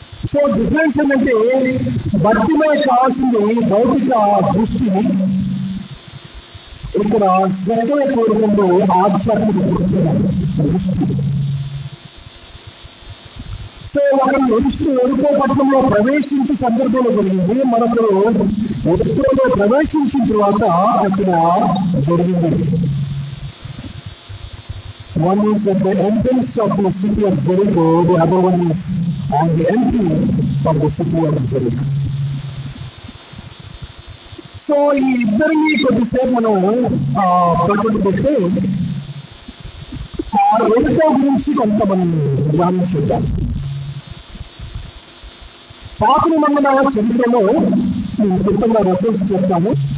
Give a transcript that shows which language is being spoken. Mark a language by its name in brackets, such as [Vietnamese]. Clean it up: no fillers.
[Telugu] So difference ఏంటంటే భక్తిమే కావాల్సింది భౌతిక దృష్టిని, ఇక్కడ జక్కయ్య కోరుకుంటూ ఆధ్యాత్మిక దృష్టి. సో ఒకరు ఎరుకో పట్టణంలో ప్రవేశించి సందర్భంలో జరిగింది, మరొకరు ఎరుకోలో ప్రవేశించిన తర్వాత అక్కడ జరిగింది. [English] One is at the entrance of the city of Jericho, the other one is on the entry of the city of Jericho. [Telugu] So ఈ ఇద్దరిని కొద్దిసేపు మనం ప్రకటన పెడితే ఆ ఎరుకో గురించి కొంత మనం ధ్యానించుద్దాం. పాత నిబంధన చరిత్రలో నేను క్లుప్తంగా రెఫరెన్స్ చెప్తాను.